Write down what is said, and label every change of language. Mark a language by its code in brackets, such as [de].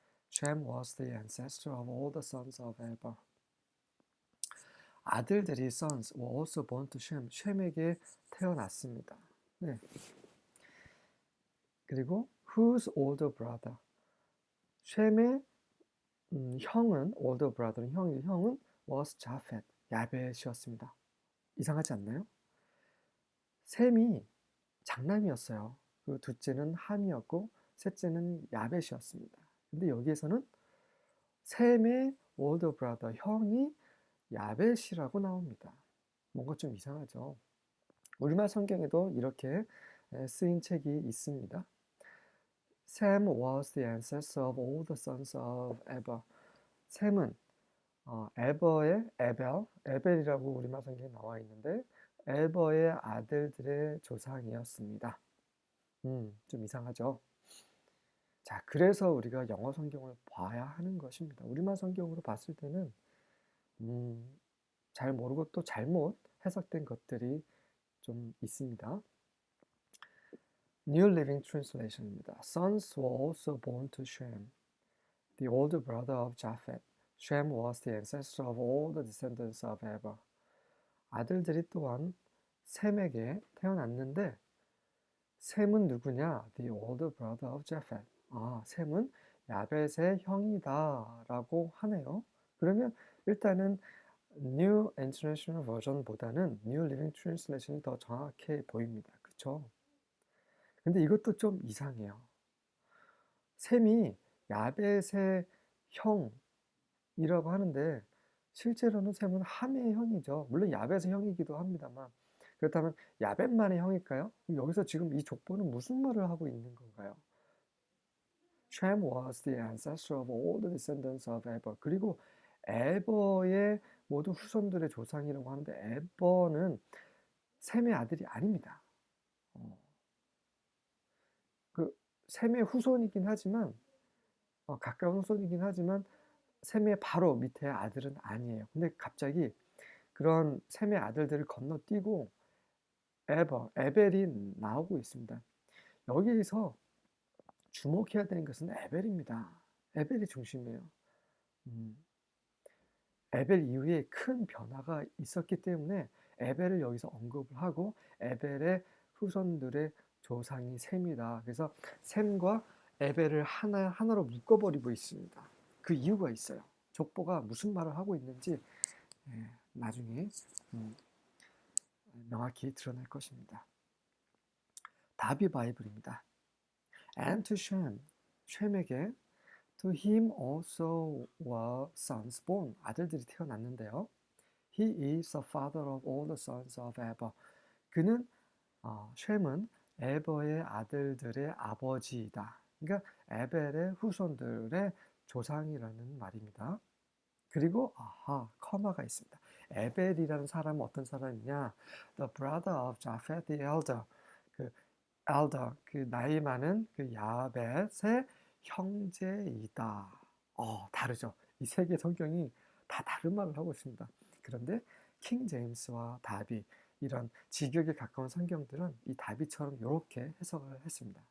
[en] Shem was the ancestor of all the sons of Eber. 아들들이 sons were also born to Shem, 셈에게 태어났습니다. [ko] 네. 그리고 whose older brother, 셈의 형은 older brother 는 형은 was Japheth, 야벳이었습니다. 이상하지 않나요? 셈이 장남이었어요. 그 둘째는 함이었고 셋째는 야벳이었습니다. 근데 여기에서는 셈의 older brother, 형이 야벳이라고 나옵니다. 뭔가 좀 이상하죠. 우리말 성경에도 이렇게 쓰인 책이 있습니다. [en] Sem was the ancestor of all the sons of Eber. [ko] 셈은 에버의 에벨이라고 우리말 성경에 나와 있는데 에버의 아들들의 조상이었습니다. 좀 이상하죠? 자, 그래서 우리가 영어 성경을 봐야 하는 것입니다. 우리말 성경으로 봤을 때는 잘 모르고 또 잘못 해석된 것들이 좀 있습니다. [en] New Living Translation입니다. Sons were also born to Shem, the older brother of Japheth. Shem was the ancestor of all the descendants of Eber. [ko] 아들들이 또한 셈에게 태어났는데 셈은 누구냐? [en] The older brother of Japheth. [ko] 셈은 야벳의 형이다 라고 하네요. 그러면 일단은 New International Version보다는 New Living Translation이 더 정확해 보입니다. 그쵸? 근데 이것도 좀 이상해요. 셈이 야벳의 형이라고 하는데 실제로는 셈은 함의 형이죠. 물론 야벳의 형이기도 합니다만 그렇다면 야벳만의 형일까요? 여기서 지금 이 족보는 무슨 말을 하고 있는 건가요? [en] Shem was the ancestor of all the descendants of Eber. [ko] 그리고 에버의 모두 후손들의 조상이라고 하는데 에버는 셈의 아들이 아닙니다. 그 셈의 후손이긴 하지만 가까운 후손이긴 하지만 셈의 바로 밑에 아들은 아니에요. 근데 갑자기 그런 셈의 아들들을 건너뛰고 에벨이 나오고 있습니다. 여기서 주목해야 되는 것은 에벨입니다. 에벨이 중심이에요. 에벨 이후에 큰 변화가 있었기 때문에 에벨을 여기서 언급을 하고 에벨의 후손들의 조상이 셈이다. 그래서 셈과 에벨을 하나로 묶어버리고 있습니다. 그 이유가 있어요. 족보가 무슨 말을 하고 있는지 나중에 명확히 드러날 것입니다. 다비 바이블입니다. [en] And to Shem, 셈에게 To him also were sons born. [ko] 아들들이 태어났는데요. [en] He is the father of all the sons of Eber. [ko] 그는 셈은 에버의 아들들의 아버지이다. 그러니까 에벨의 후손들의 조상이라는 말입니다. 그리고 커마가 있습니다. 에벨이라는 사람은 어떤 사람이냐? [en] The brother of Japheth the elder. [ko] 그 elder, 그 나이 많은 그 야벳의 형제이다. 다르죠. 이 세 개 성경이 다 다른 말을 하고 있습니다. 그런데 킹 제임스와 다비 이런 직역에 가까운 성경들은 이 다비처럼 이렇게 해석을 했습니다.